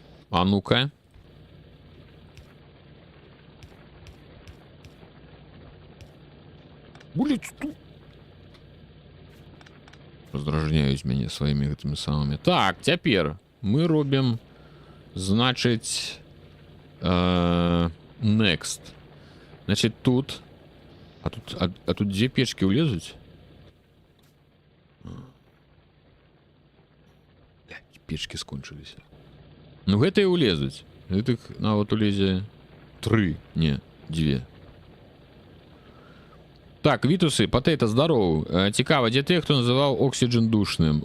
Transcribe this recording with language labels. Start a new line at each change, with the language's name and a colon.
Russian: А ну-ка. Раздражняюсь меня своими этими самыми. Так, теперь мы робим, значит, next. Значит, тут. А тут две печки улезут? Блядь, печки скончились. Ну, гэта и улезут. Это на вот улезе 3, не, 2. Так, Витусы, Потейто, здоров.
Ukrainian: Цікаво, де те, хто називав Oxygen душним?